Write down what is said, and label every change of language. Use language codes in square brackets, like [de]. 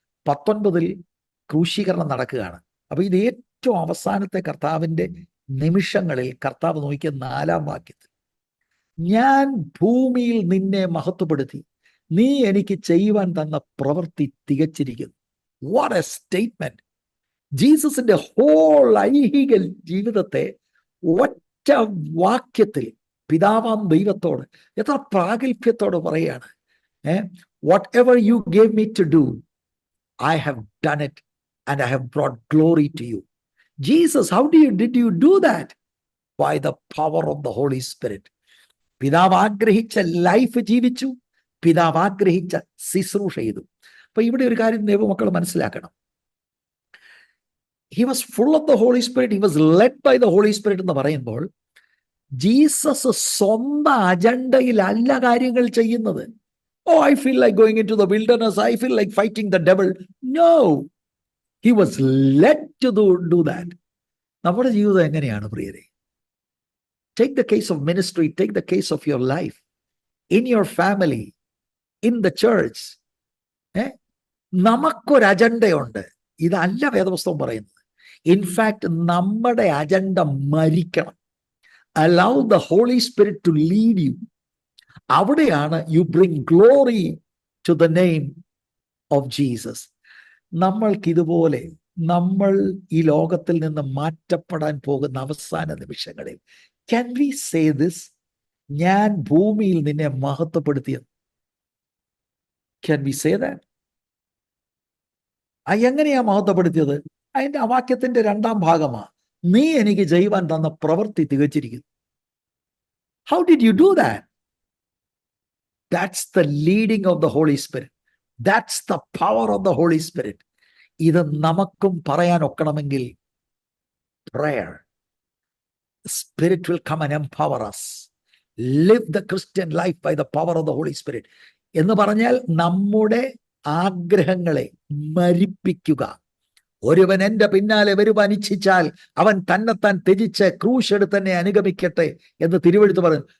[ml] 19-ൽ ക്രൂശീകരണം നടക്കുകയാണ്. അപ്പൊ ഇത് ഏറ്റവും അവസാനത്തെ കർത്താവിൻ്റെ നിമിഷങ്ങളിൽ കർത്താവ് നോക്കിയ 4-ാം വാക്യത്തിൽ, ഞാൻ ഭൂമിയിൽ നിന്നെ മഹത്വപ്പെടുത്തി, നീ എനിക്ക് ചെയ്യുവാൻ തന്ന പ്രവൃത്തി തികച്ചിരിക്കുന്നു. [en] What a statement! [ml] ജീസസിന്റെ ഹോൾ ഐഹിക ജീവിതത്തെ ഒറ്റ വാക്യത്തിൽ പിതാവാം ദൈവത്തോട് എത്ര പ്രാഗൽഭ്യത്തോട് പറയാണ്. [en] Whatever you gave me to do, I have done it and I have brought glory to you. Jesus, how did you do that? By the power of the Holy Spirit. [ml] പിതാവ് ആഗ്രഹിച്ച life ജീവിച്ചു, പിതാവ് ആഗ്രഹിച്ച ശുശ്രൂഷ ചെയ്തു. അപ്പൊ ഇവിടെ ഒരു കാര്യം ദൈവമക്കൾ മനസ്സിലാക്കണം. [en] He was full of the Holy Spirit. He was led by the Holy Spirit [ml] എന്ന് പറയുമ്പോൾ ജീസസ് സ്വന്തം അജണ്ടയിലല്ല കാര്യങ്ങൾ ചെയ്യുന്നത്. [en] Oh, I feel like going into the wilderness. I feel like fighting the devil. No. He was led to do that. [ml] നമ്മുടെ ജീവിതം എങ്ങനെയാണ് പ്രിയരെ? [en] Take the case of ministry. Take the case of your life. In your family. In the church. [ml] നമുക്കൊരു അജണ്ടയുണ്ട്. ഇതല്ല വേദപുസ്തകം പറയുന്നത്. In fact നമ്മുടെ agenda മരിക്കണം. [en] Allow the Holy Spirit to lead you. [ml] അവിടെയാണ് [en] you bring glory to the name of Jesus. [ml] നമ്മൾക്കിതുപോലെ നമ്മൾ ഈ ലോകത്തിൽ നിന്ന് മാറ്റപ്പെടാൻ പോകുന്ന അവസാന നിമിഷങ്ങളിൽ [en] can we say this? [ml] ഞാൻ ഭൂമിയിൽ നിന്നെ മഹത്വപ്പെടുത്തിയത്. [en] Can we say that? [ml] എങ്ങനെയാ മഹത്വപ്പെടുത്തിയത്? അതിന്റെ ആ വാക്യത്തിന്റെ 2-ാം ഭാഗമാ, നീ എനിക്ക് ചെയ്യുവാൻ തന്ന പ്രവൃത്തി തികച്ചിരിക്കുന്നു. [en] How did you do that? That's the leading of the Holy Spirit. That's the power of the Holy Spirit. [ml] ഇത് നമുക്കും പറയാൻ ഒക്കണമെങ്കിൽ [en] prayer. The Spirit will come and empower us. Live the Christian life by the power of the Holy Spirit [ml] എന്ന് പറഞ്ഞാൽ നമ്മുടെ ആഗ്രഹങ്ങളെ മരിപ്പിക്കുക. ഒരുവൻ എൻ്റെ പിന്നാലെ വരുവാൻ ഇച്ഛിച്ചാൽ അവൻ തന്നെത്താൻ ത്യജിച്ച് ക്രൂശ് എടുത്ത് തന്നെ അനുഗമിക്കട്ടെ എന്ന് തിരുവെഴുത്ത് പറയും.